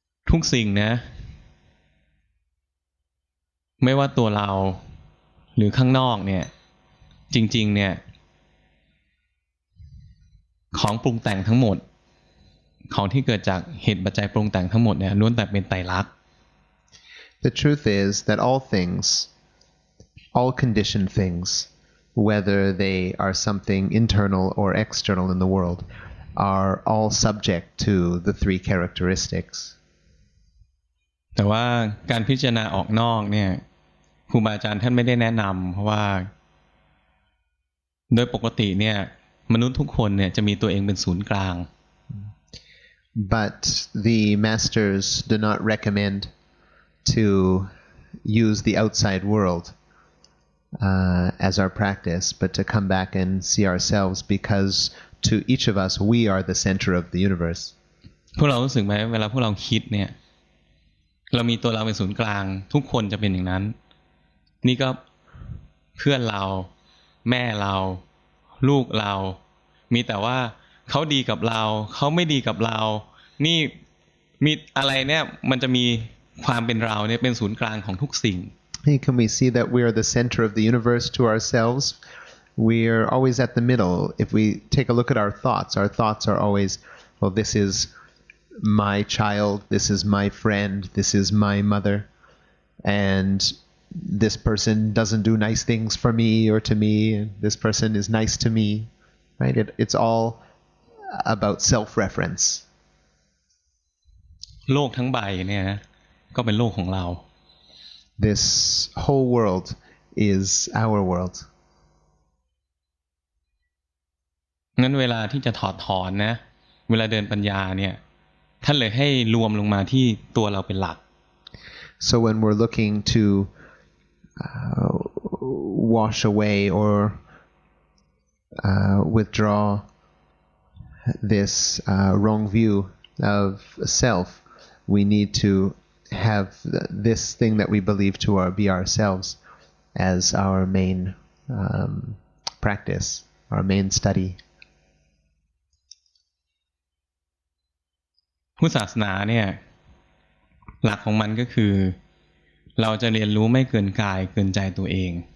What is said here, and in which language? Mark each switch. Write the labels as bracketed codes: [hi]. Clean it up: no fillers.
[th] ทุกสิ่งนะไม่ว่าตัวเราหรือข้างนอกเนี่ยจริงๆเนี่ยของปรุงแต่งทั้งหมดของที่เกิดจากเหตุปัจจัยปรุงแต่งทั้งหมดเนี่ยล้วนแต่เป็นไตรลักษณ์ [en] The truth is that all things, all conditioned things, whether they are something internal or external in the world, are all subject to the 3 characteristics. [th] แต่ว่าการพิจารณาออกนอกเนี่ยครูบาอาจารย์ท่านไม่ได้แนะนำเพราะว่าโดยปกติเนี่ยมนุษย์ทุกคนเนี่ยจะมีตัวเองเป็นศูนย์กลาง [en] But the masters do not recommend to use the outside world as our practice, but to come back and see ourselves because to each of us we are the center of the universe. [th] พวกเรารู้สึกไหมเวลาพวกเราคิดเนี่ยเรามีตัวเราเป็นศูนย์กลางทุกคนจะเป็นอย่างนั้นนี่ก็เพื่อนเราแม่เราลูกเรามีแต่ว่าเขาดีกับเราเขาไม่ดีกับเรานี่มีอะไรเนี่ยมันจะมีความเป็นเราเนี่ยเป็นศูนย์กลางของทุกสิ่ง [en] Can we see that we are the center of the universe to ourselves? We are always at the middle. If we take a look at our thoughts are always, well, this is my child, this is my friend, this is my mother, and this person doesn't do nice things for me or to me, and this person is nice to me, right? It's all about self-reference. [th] โลกทั้งใบเนี่ยนะก็เป็นโลกของเรา [en] This whole world is our world. [th] งั้นเวลาที่จะถอดถอนนะเวลาเดินปัญญาเนี่ยท่านเลยให้รวมลงมาที่ตัวเราเป็นหลัก [en] So when we're looking to wash away or withdraw this wrong view of self, we need to have this thing that we believe to be ourselves as our main practice, our main study. [th] พุทธศาสนาเนี่ยหลักของมันก็คือเราจะเรียนรู้ไม่เกินกายเกินใจตัวเอง